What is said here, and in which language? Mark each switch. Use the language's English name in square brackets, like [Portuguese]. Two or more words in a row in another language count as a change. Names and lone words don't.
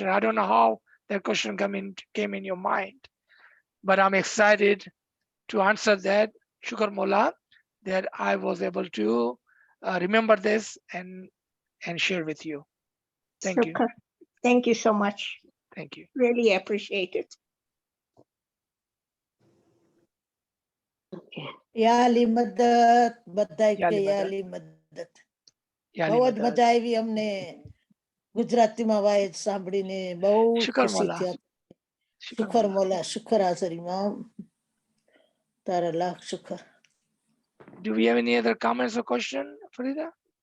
[English] I don't know how that question came in your mind, but I'm excited to answer that. [Arabic] شكر مولا, [English] that I was able to remember this and share with you. Thank you. Thank you so much. Thank you. Really appreciate it. [Arabic] يا علي مدد, બધાય Ya [Gujarati] કે [Arabic] Ali Ya Madad. علي مدد. يا علي [Gujarati] બહુ જ [Arabic] Madad. [Gujarati] મજા આવી અમને ગુજરાતીમાં વાયદ સાંભળીને બહુ [Arabic] શુકર [Gujarati] ખુશી [Arabic] મોલા. [Gujarati] થયા. [Arabic] શુકર શુકર મોલા. مولا، شكر [Gujarati] હાજરી માં તારા લાખ શુકર. [English] Do we have any other comments or question, Farida?